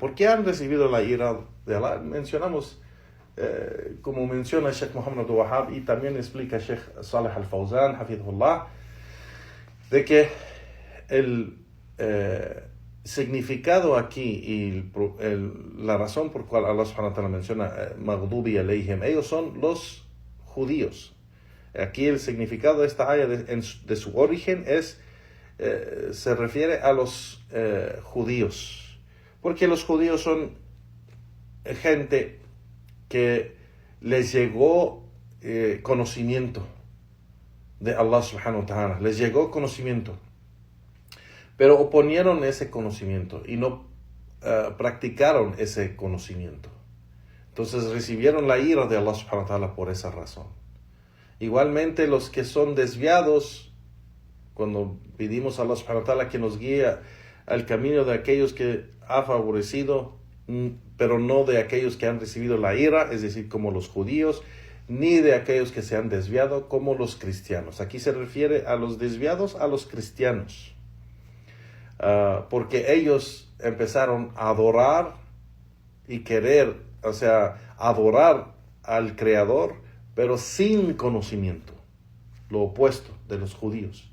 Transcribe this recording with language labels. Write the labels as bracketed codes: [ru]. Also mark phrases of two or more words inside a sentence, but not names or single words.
[es] ¿Por qué han recibido la ira de Allah? Mencionamos, como menciona Sheikh Muhammad Abdul Wahhab y también explica Sheikh Saleh Al-Fawzan, Hafidhullah, de que el significado aquí y la razón por cual Allah [ar] سبحانه وتعالى [es] menciona [ar] مغضوب عليهم, [es] ellos son los judíos. Aquí el significado de esta ayah de su origen se refiere a los judíos. Porque los judíos son gente que les llegó conocimiento de Allah [ar] سبحانه وتعالى. [es] Les llegó conocimiento. Pero oponieron ese conocimiento y no practicaron ese conocimiento. Entonces recibieron la ira de Allah [ar] سبحانه وتعالى [es] por esa razón. Igualmente los que son desviados, cuando pedimos a Allah [ar] سبحانه وتعالى [es] que nos guíe al camino de aquellos que ha favorecido, pero no de aquellos que han recibido la ira, es decir, como los judíos, ni de aquellos que se han desviado, como los cristianos. Aquí se refiere a los desviados, a los cristianos, porque ellos empezaron a adorar y querer, o sea, adorar al Creador, pero sin conocimiento, lo opuesto de los judíos.